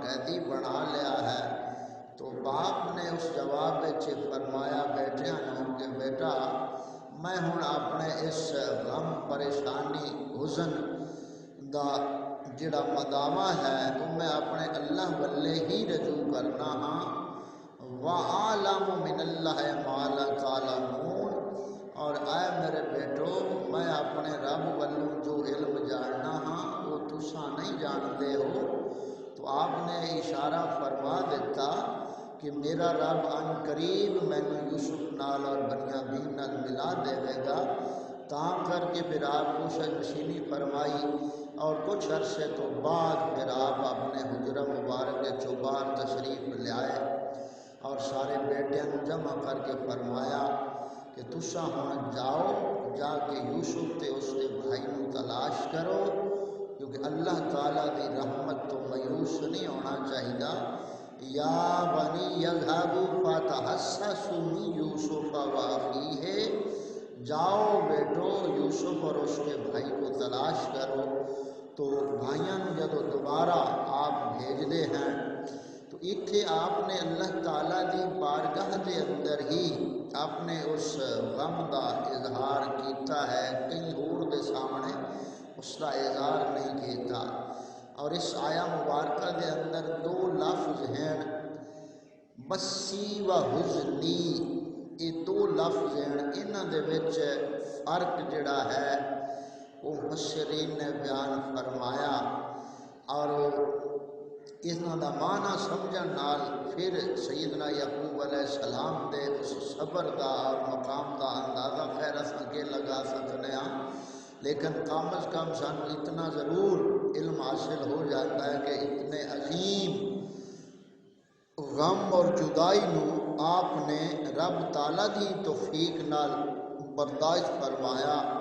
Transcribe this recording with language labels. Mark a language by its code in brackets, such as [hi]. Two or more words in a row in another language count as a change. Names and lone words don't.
[ur] بھائی بنا لیا ہے۔ [pa] تو باپ نے اس جواب فرمایا بیٹھیاں نوں کہ بیٹا میں ہن اپنے اس غم پریشانی حزن دا جڑا مداوا ہے وہ میں اپنے اللہ والے ہی رجوع کرنا ہاں۔ [ar] وَعَالَمُ مِنَ اللَّهِ مَا لَا تَعْلَمُونَ، [pa] اور اے میرے بیٹو میں اپنے رب والوں جو علم جاننا ہاں وہ تساں نہیں جانتے ہو۔ تو آپ نے اشارہ فرما دیتا کہ میرا رب ان قریب مینوں یوسف نال اور بنیامین نال ملا دے گا، تاں کر کے پھر آپ کو نشینی فرمائی اور کچھ عرصے تو بعد پھر آپ اپنے حجرہ مبارک کے چوبار تشریف لے آئے اور سارے بیٹیاں جمع کر کے فرمایا کہ تساں ہن جاؤ، جا کے یوسف تے اس کے بھائی نوں تلاش کرو، کیونکہ اللہ تعالیٰ دی رحمت تو مایوس نہیں ہونا چاہیے۔ [ar] یا بنی یذھبوا فتحسسوا من یوسف واخیہ، [ur] جاؤ بیٹو یوسف اور اس کے بھائی کو تلاش کرو۔ [pa] تو بھائیاں جدو دوبارہ آپ بھیجتے ہیں تو اتنے آپ نے اللہ تعالیٰ دی بارگاہ دے اندر ہی اپنے اس غم دا اظہار کیتا ہے، کئی اور دے سامنے اس کا اظہار نہیں کیتا۔ اور اس آیا مبارکہ دے اندر دو لفظ ہیں [ar] بسی و حزنی، [pa] یہ دو لفظ ہیں، انہاں دے وچ فرق جڑا ہے وہ مفسرین نے بیان فرمایا، اور انہاں دا معنی سمجھن نال پھر سیدنا یعقوب علیہ السلام دے اس صبر دا اور مقام دا اندازہ خیر اساں کے لگا سکنے ہاں، لیکن کم از کم سانوں اتنا ضرور علم حاصل ہو جاتا ہے کہ اتنے عظیم غم اور جدائی نو آپ نے رب تعالیٰ دی توفیق نال برداشت فرمایا۔